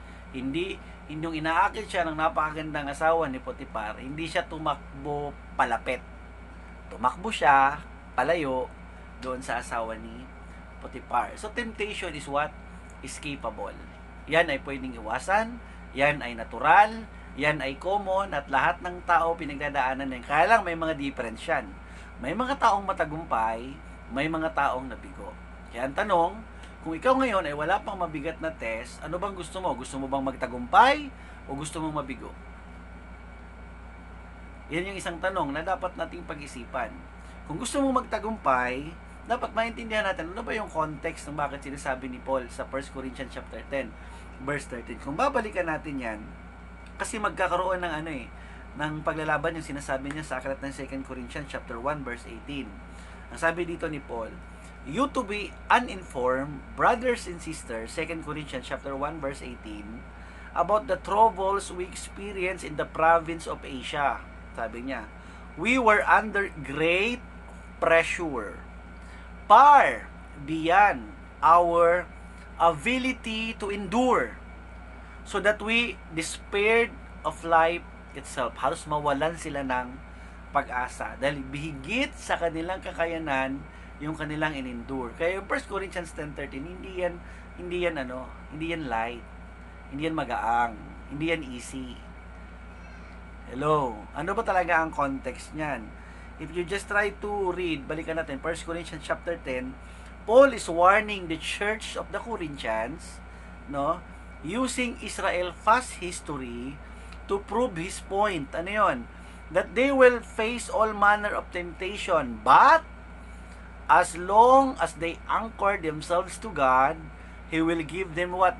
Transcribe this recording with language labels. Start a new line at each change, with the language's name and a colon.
Filipino: Hindi yung inaakit siya ng napakagandang asawa ni Potiphar, hindi siya tumakbo palapit. Tumakbo siya palayo doon sa asawa ni Potiphar.
English: So temptation is what is capable.
Filipino: Yan ay pwedeng iwasan, yan ay natural, yan ay common, at lahat ng tao pinagdadaanan yan. Kaya lang may mga difference yan. May mga taong matagumpay, may mga taong nabigo. Kaya ang tanong, kung ikaw ngayon ay wala pang mabigat na test, ano bang gusto mo? Gusto mo bang magtagumpay o gusto mong mabigo? Yan yung isang tanong na dapat nating pag-isipan. Kung gusto mong magtagumpay, dapat maintindihan natin ano ba yung context ng bakit sinasabi ni Paul sa 1 Corinthians chapter 10, verse 13. Kung babalikan natin yan, kasi magkakaroon ng ng paglalaban yung sinasabi niya sa aklat ng 2 Corinthians chapter 1, verse 18. Ang sabi dito ni Paul,
English: you to be uninformed, brothers and sisters, 2 Corinthians chapter 1, verse 18, about the troubles we experience in the province of Asia. Sabi niya, we were under great pressure, far beyond our ability to endure, so that we despaired of life itself.
Filipino: Halos mawalan sila ng pag-asa dahil bihigit sa kanilang kakayanan yung kanilang in-endure. Kaya yung 1 Corinthians 10:13, hindi yan light, hindi yan magaang, hindi yan easy. Hello. Ano ba talaga ang context niyan?
English: If you just try to read,
Filipino: balikan natin,
English: 1 Corinthians chapter 10, Paul is warning the church of the Corinthians, no, using Israel past history to prove his point.
Filipino: Ano yon?
English: That they will face all manner of temptation, but as long as they anchor themselves to God, He will give them what?